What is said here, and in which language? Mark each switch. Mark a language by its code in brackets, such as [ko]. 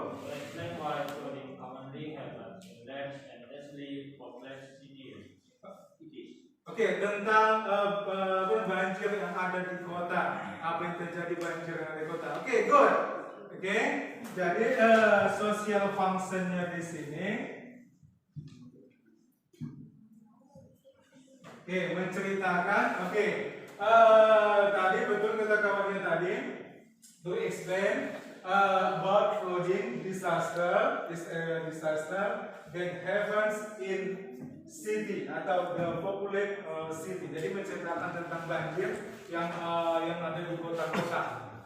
[en] Explain why flooding commonly happens in large and densely populated cities. [id] Okay, tentang banjir yang ada di kota. Apa yang terjadi banjir yang ada di kota. [en] Okay, good. [id] Okay, jadi social functionnya di sini. Oke, menceritakan. Oke, tadi betul kata kawannya tadi. [en] To explain about flooding disaster, disaster that happens in city [id] atau [en] the populated city. [id] Jadi menceritakan tentang banjir yang ada di kota-kota.